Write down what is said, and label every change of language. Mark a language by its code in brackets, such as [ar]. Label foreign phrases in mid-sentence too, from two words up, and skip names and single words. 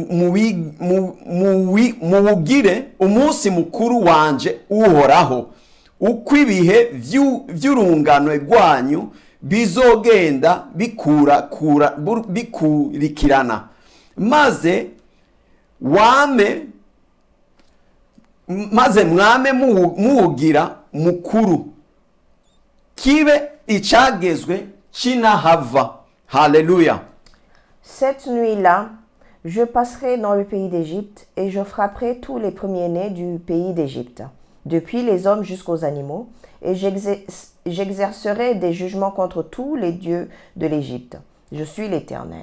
[rn] muwugire umunsi mukuru wanje uhoraho, uko ibihe vy'urungano rwanyu bizogenda bikurikirana, maze mwame muwugira mukuru, kibe icagezwe cinahava. Haleluya. [fr] Cette nuit-là, je passerai dans le pays d'Égypte et je frapperai tous les premiers-nés du pays d'Égypte, depuis les hommes jusqu'aux animaux, et j'exercerai des jugements contre tous les dieux de l'Égypte. Je suis l'Éternel.